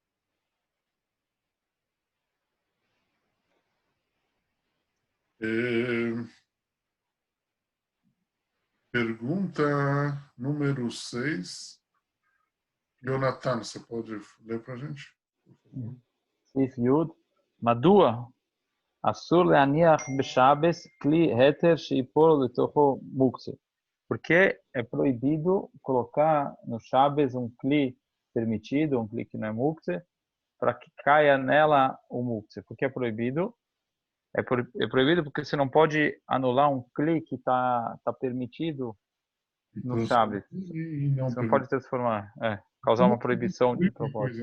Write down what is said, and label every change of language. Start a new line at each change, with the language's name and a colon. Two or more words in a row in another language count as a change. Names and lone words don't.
Portuguese: Pergunta número 6. Jonathan, você pode ler para a gente?
Hebrew: סעיף י' מדוע אסור להניח בשבס כלי התר שיפול לתוכו מוקצה?
Portuguese: Porque é proibido colocar no Shabbos um kli permitido, um kli que não é muktzah, para que caia nela o muktzah. Por que é proibido? É proibido porque você não pode anular um kli que está permitido no Shabbos. Você não pode transformar, causar uma proibição de propósito.